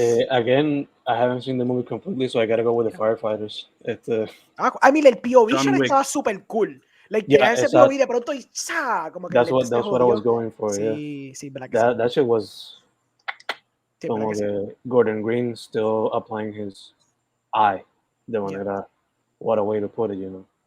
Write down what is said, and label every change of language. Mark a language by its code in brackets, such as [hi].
[en] Again, I haven't seen the movie completely, so I gotta go with the firefighters. I mean, [es] el POV shot estaba super cool. [en] Like, [es] ese POV de pronto y como que [en] that's what I was going for. [es] Sí, [en] that shit was [es] como que [en] Gordon Green still applying his eye [es] de manera, [en] what a way to put it, you know.